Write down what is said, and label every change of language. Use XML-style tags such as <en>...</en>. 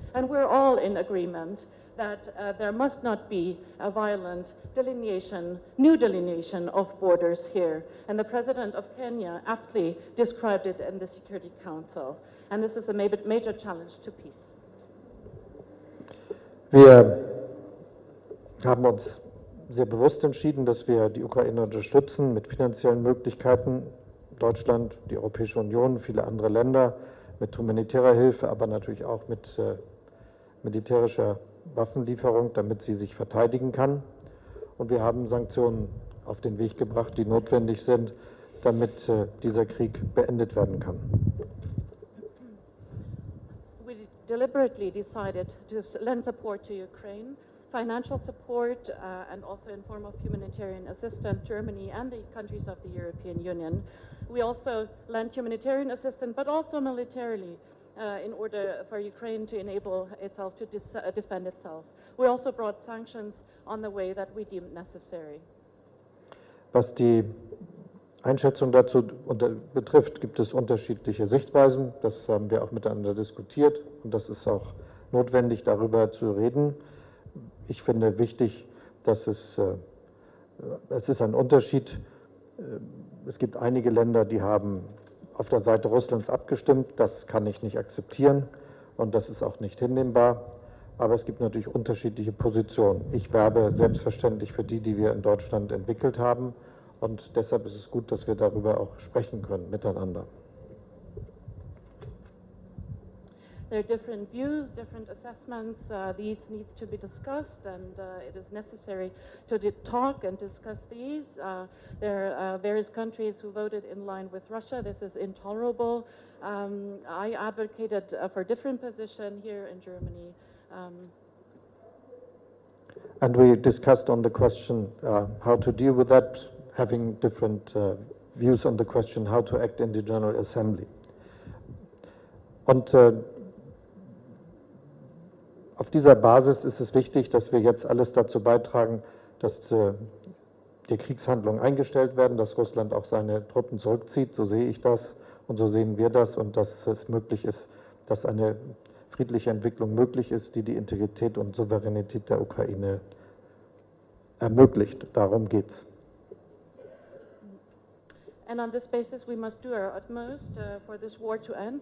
<en>And we're all in agreement that there must not be a violent delineation, new delineation of borders here. And the President of Kenya aptly described it in the Security Council. And this is a major challenge to peace.</en> <de>Wir haben uns sehr bewusst entschieden, dass wir die Ukraine unterstützen mit finanziellen Möglichkeiten. Deutschland, die Europäische Union, viele andere Länder mit humanitärer Hilfe, aber natürlich auch mit militärischer Waffenlieferung, damit sie sich verteidigen kann. Und wir haben Sanktionen auf den Weg gebracht, die notwendig sind, damit dieser Krieg beendet werden kann.</de> <en>We deliberately decided to lend support to Ukraine financial support and also in form of humanitarian assistance, Germany and the countries of the European Union. We also lent humanitarian assistance, but also militarily, in order for Ukraine to enable itself to defend itself. We also brought sanctions on the way that we deemed necessary.</en> <de>Was die Einschätzung dazu betrifft, gibt es unterschiedliche Sichtweisen. Das haben wir auch miteinander diskutiert und das ist auch notwendig, darüber zu reden. Ich finde wichtig, dass es ist ein Unterschied. Es gibt einige Länder, die haben auf der Seite Russlands abgestimmt. Das kann ich nicht akzeptieren und das ist auch nicht hinnehmbar. Aber es gibt natürlich unterschiedliche Positionen. Ich werbe selbstverständlich für die wir in Deutschland entwickelt haben. Und deshalb ist es gut, dass wir darüber auch sprechen können, miteinander.</de> <en>There are different views, different assessments. These needs to be discussed, and it is necessary to talk and discuss these. There are various countries who voted in line with Russia. This is intolerable. I advocated for a different position here in Germany. And we discussed on the question how to deal with that, having different views on the question how to act in the General Assembly.</en> <de>Und auf dieser Basis ist es wichtig, dass wir jetzt alles dazu beitragen, dass die Kriegshandlungen eingestellt werden, dass Russland auch seine Truppen zurückzieht. So sehe ich das und so sehen wir das und dass es möglich ist, dass eine friedliche Entwicklung möglich ist, die die Integrität und Souveränität der Ukraine ermöglicht. Darum geht's.</de> <en>And on this basis, we must do our utmost for this war to end.</en>